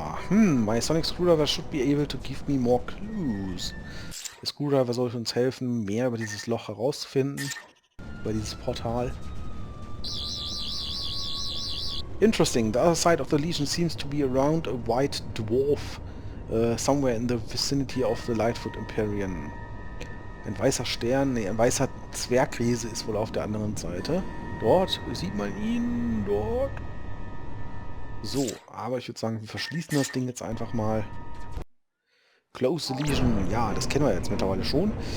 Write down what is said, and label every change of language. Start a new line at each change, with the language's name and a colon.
English: My sonic screwdriver should be able to give me more clues.
German: Der Screwdriver soll uns helfen, mehr über dieses Loch herauszufinden. Über dieses Portal.
English: Interesting. The other side of the Legion seems to be around a white dwarf. Somewhere in the vicinity of the Lightfoot Empyrean.
German: Ein weißer Stern, nee, ein weißer Zwergriese ist wohl auf der anderen Seite. Dort sieht man ihn, dort. So, aber ich würde sagen, wir verschließen das Ding jetzt einfach mal.
English: Close the Legion,
German: ja, das kennen wir jetzt mittlerweile schon.